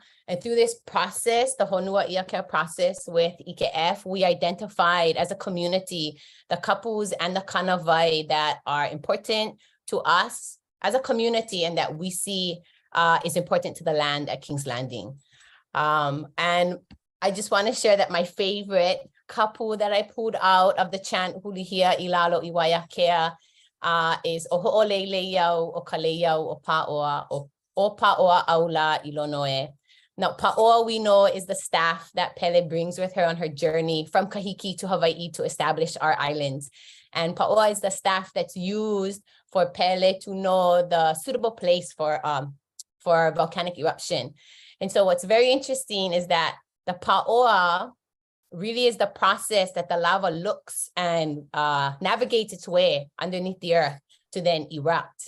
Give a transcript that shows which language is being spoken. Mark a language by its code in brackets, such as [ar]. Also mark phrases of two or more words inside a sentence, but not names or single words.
[en] And through this process, the Honua Iakea process with EKF, we identified as a community the kapus and the kanawai that are important to us as a community and that we see is important to the land at King's Landing. And I just want to share that my favorite kapu that I pulled out of the chant Hulihia Ilalo Iwaiakea is [haw] Oho'olele Yau O Kaleyau O Pa'oa O Pa'oa Aula Ilonoe. [en] Now, Pa'oa, we know, is the staff that Pele brings with her on her journey from Kahiki to Hawaii to establish our islands. And Pa'oa is the staff that's used for Pele to know the suitable place for volcanic eruption. And so what's very interesting is that the Pa'oa really is the process that the lava looks and navigates its way underneath the earth to then erupt.